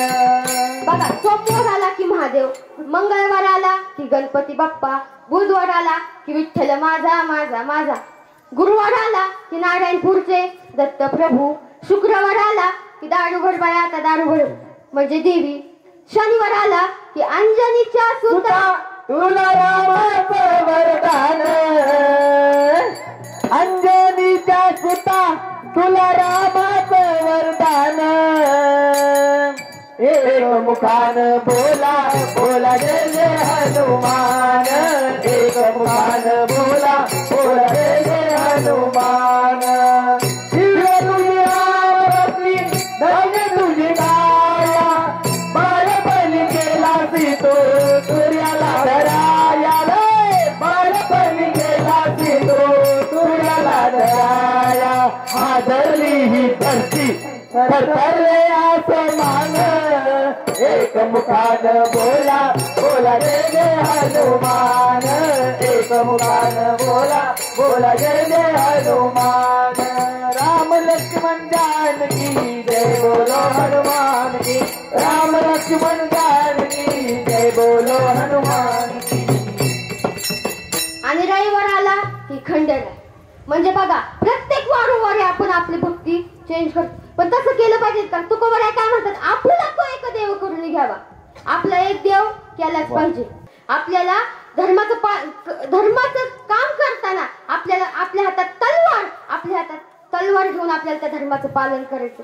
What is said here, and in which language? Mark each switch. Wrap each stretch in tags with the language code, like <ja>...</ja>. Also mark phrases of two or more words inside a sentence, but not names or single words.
<mr>बघा, सोमवार आला की महादेव, मंगळवार आला की गणपती बाप्पा, बुधवार आला की विठ्ठल माझा माझा माझा, गुरुवार आला की नारायणपूरचे दत्तप्रभू, शुक्रवार आला की दारूगड बाया आता दारूगड म्हणजे देवी, शनिवार आला की अंजनीच्या सुता, तुला रामाचं वरदान, अंजनीच्या सुता तुला रामाचं वरदान. एक मुखान बोला बोला जय जय हनुमान, एक मुखान बोला बोला जय जय हनुमान. दिव्य तुझी आरती धन्य तुझी काया, बाळपणी केला तो सूर्याला धराया, बाळपणी केला तो सूर्याला धराया. हादरली ही धरती थरथरले आसमान, एक मुखान बोला बोला जय जय हनुमान, एक मुखान बोला बोला जय जय हनुमान.</mr> <hi>राम लक्ष्मण जानकी जय बोलो हनुमान की, राम लक्ष्मण जानकी जय बोलो हनुमान की.</hi> <mr>आणि रविवार आला की खंडेराय. म्हणजे बघा, प्रत्येक वारंवारी आपण आपली भक्ती चेंज करतो, पण तसं केलं पाहिजे का? तुकोबाराय काय म्हणतात, आपला तो एक देव करून घ्यावा. आपला एक देव केलाच पाहिजे. आपल्याला धर्माचं काम करताना आपल्याला आपल्या हातात तलवार घेऊन आपल्याला त्या धर्माचं पालन करायचं.</mr>